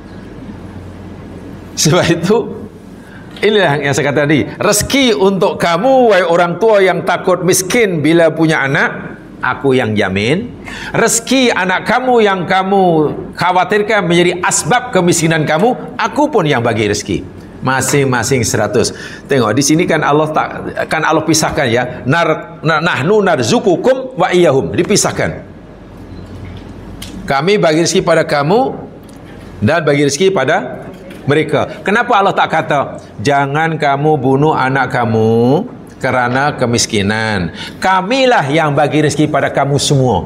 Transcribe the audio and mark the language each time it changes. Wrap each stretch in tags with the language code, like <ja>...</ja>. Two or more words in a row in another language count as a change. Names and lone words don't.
<ms>Sebab itu, inilah yang saya kata tadi, rezeki untuk kamu wahai orang tua yang takut miskin bila punya anak, aku yang jamin. Rezeki anak kamu yang kamu khawatirkan menjadi asbab kemiskinan kamu, aku pun yang bagi rezeki. Masing-masing 100. Tengok di sini kan Allah pisahkan ya.</ms> <ar>نحن نرزقكم وإياهم,</ar> <ms>dipisahkan. Kami bagi rezeki pada kamu dan bagi rezeki pada mereka. Kenapa Allah tak kata jangan kamu bunuh anak kamu kerana kemiskinan, kamilah yang bagi rezeki pada kamu semua?</ms>